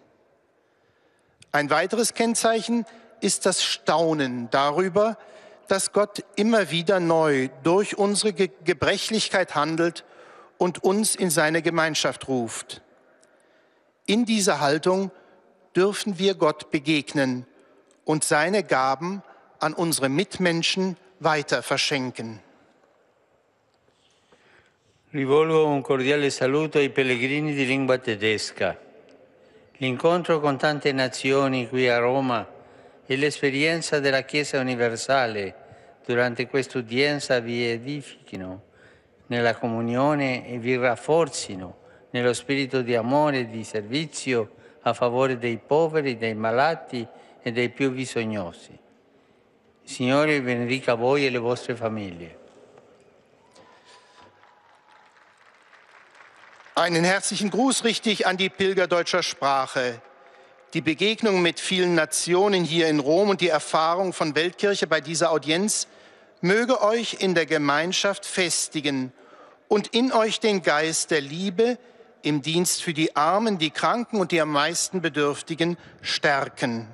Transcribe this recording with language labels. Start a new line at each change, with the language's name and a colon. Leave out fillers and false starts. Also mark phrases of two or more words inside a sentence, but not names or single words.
German: Ein weiteres Kennzeichen ist das Staunen darüber, dass Gott immer wieder neu durch unsere Gebrechlichkeit handelt und uns in seine Gemeinschaft ruft. In dieser Haltung dürfen wir Gott begegnen und seine Gaben an unsere Mitmenschen weiter verschenken.
Italian: Rivolgo un cordiale saluto ai pellegrini di lingua tedesca. L'incontro con tante nazioni qui a Roma e l'esperienza della Chiesa universale durante questa udienza vi edifichino nella comunione e vi rafforzino nello spirito di amore e di servizio a favore dei poveri, dei malati e dei più bisognosi. Il Signore benedica voi e le vostre famiglie.
German: Einen herzlichen Gruß richte ich an die Pilger deutscher Sprache. Die Begegnung mit vielen Nationen hier in Rom und die Erfahrung von Weltkirche bei dieser Audienz möge euch in der Gemeinschaft festigen und in euch den Geist der Liebe im Dienst für die Armen, die Kranken und die am meisten Bedürftigen stärken.